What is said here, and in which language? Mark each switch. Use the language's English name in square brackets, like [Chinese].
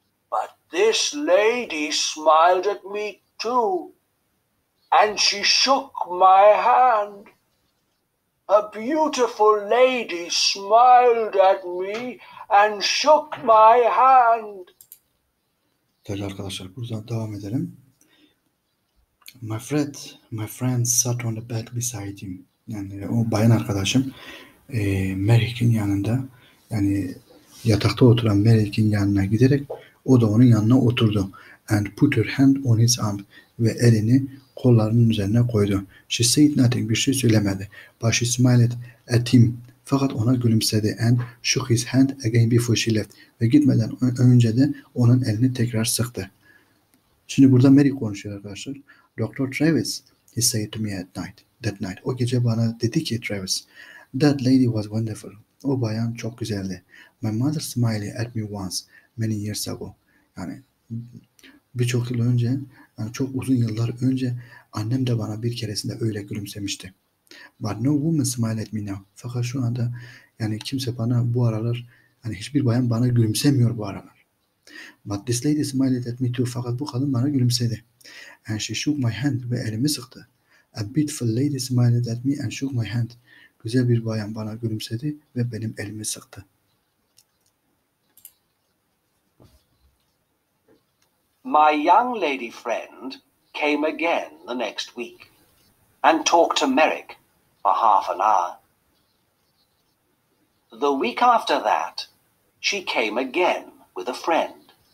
[English] But this lady smiled at me too, and she shook my hand. A beautiful lady smiled at me and shook my hand. [Turkish] Değerli arkadaşlar, buradan devam edelim. [English] My friend sat on the bed beside him. [Turkish] Yani o bayan arkadaşım Merrick'in yanında, yani yatakta oturan Merrick'in yanına giderek o da onun yanına oturdu. [English] And put her hand on his arm, [Turkish] ve elini kollarının üzerine koydu. [English] She said nothing, [Turkish] bir şey söylemedi. [English] But she smiled at him, [Turkish] fakat ona gülümsedi. [English] And shook his hand again before she left, [Turkish] ve gitmeden önce de onun elini tekrar sıktı. Şimdi burada Mary konuşuyor arkadaşlar. [English] Dr. Travis, he said to me that night. [Turkish] O gece bana dedi ki [English] Travis, that lady was wonderful. [Turkish] O bayan çok güzeldi. [English] My mother smiled at me once, many years ago. [Turkish] Yani birçok yıl önce, yani çok uzun yıllar önce annem de bana bir keresinde öyle gülümsemişti. [English] But no woman smile at me now. [Turkish] Fakat şu anda yani kimse bana bu aralar, yani hiçbir bayan bana gülümsemiyor bu aralar. [English] But this lady smiled at me too. [Turkish] Fakat bu kadın bana gülümsedi. [English] And she shook my hand, [Turkish] ve elimi sıktı. [English] A beautiful lady smiled at me and shook my hand. [Turkish] Güzel bir bayan bana gülümsedi ve benim elimi sıktı. [English] My young lady friend came again the next week and talked to Merrick for half an hour. The week after that, she came again with a friend.